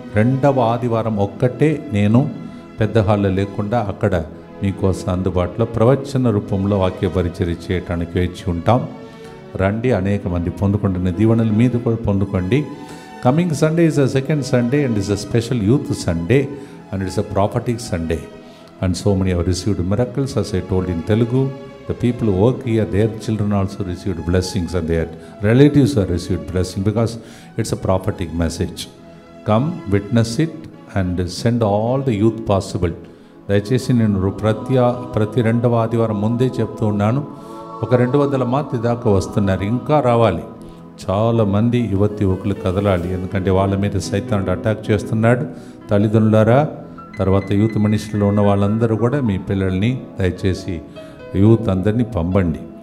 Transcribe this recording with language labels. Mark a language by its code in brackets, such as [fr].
[te] 2వ ఆదివారం ఒక్కటే నేను పెద్ద హాల్లో లేకుండా అక్కడ మీకోసం అందుబాటులో ప్రవచన రూపంలో వాక్య పరిచర్య చేయడానికి వేచి ఉంటాం. రండి, అనేక మంది పొందుకుంటున్న దీవెనలు మీద కూడా పొందుకోండి. [en] Coming Sunday is a second Sunday and is a special youth Sunday and it's a prophetic Sunday. And so many have received miracles, as I told in Telugu. The people who work here, their children also received blessings and their relatives have received blessing because it's a prophetic message. Come, witness it and send all the youth possible. [te] దయచేసి నేను ప్రతి 2వ ఆదివారం ముందే చెప్తూ ఉన్నాను. 200 మంది దాకా వస్తున్నారు, ఇంకా రావాలి. చాలామంది యువతి యువకులు కదలాలి. ఎందుకంటే వాళ్ళ మీద సైతానుడు అటాక్ చేస్తున్నాడు. తల్లిదండ్రులారా, తర్వాత యూత్ మినిస్ట్రీలో ఉన్న వాళ్ళందరూ కూడా మీ పిల్లల్ని దయచేసి యూత్ అందరినీ పంపండి.